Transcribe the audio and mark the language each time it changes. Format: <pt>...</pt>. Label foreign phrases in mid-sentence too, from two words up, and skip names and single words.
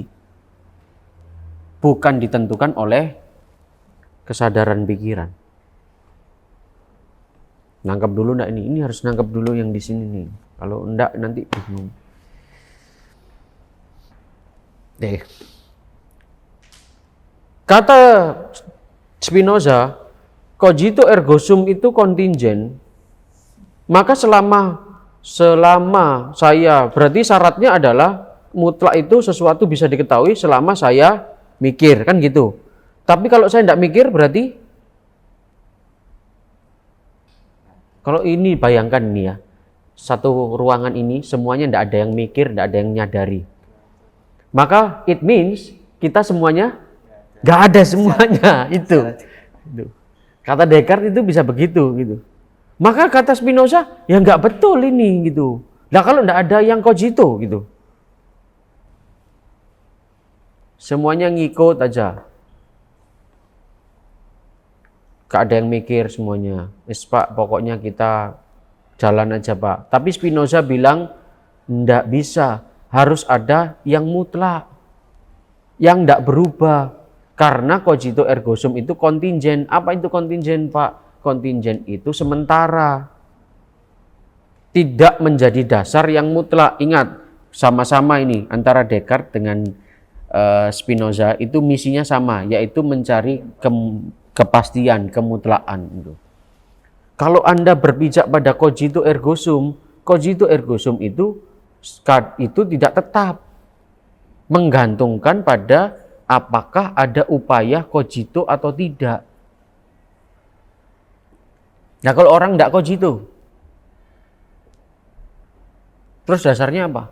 <id>Bukan ditentukan oleh kesadaran pikiran. Nangkap dulu enggak ini? Ini harus nangkap dulu yang di sini nih. Kalau enggak nanti bingung. Deh. Kata Spinoza,</id> <la>cogito ergo sum</la> <id>itu kontingent. Maka selama saya, berarti syaratnya adalah mutlak itu sesuatu bisa diketahui selama saya mikir, kan gitu. Tapi kalau saya tidak mikir berarti, kalau ini bayangkan ini ya, satu ruangan ini semuanya tidak ada yang mikir, tidak ada yang nyadari. Maka</id> <en>it means</en> <id>kita semuanya nggak ada semuanya itu. Kata Descartes itu bisa begitu gitu. Maka kata Spinoza ya nggak betul ini gitu. Nah kalau nggak ada yang cogito gitu, semuanya ngikut aja. Gak ada yang mikir semuanya. Pak, pokoknya kita jalan aja Pak. Tapi Spinoza bilang nggak bisa. Harus ada yang mutlak. Yang nggak berubah. Karena</id> <la>cogito ergo sum</la> <id>itu kontingent. Apa itu kontingent Pak? Kontingent itu sementara. Tidak menjadi dasar yang mutlak. Ingat, sama-sama ini antara Descartes dengan Spinoza itu misinya sama, yaitu mencari kepastian, kemutlakan. Kalau Anda berpijak pada</id> <la>cogito ergo sum</la> <id>itu tidak tetap, menggantungkan pada apakah ada upaya cogito atau tidak. Nah kalau orang tidak cogito, Terus dasarnya apa?</id>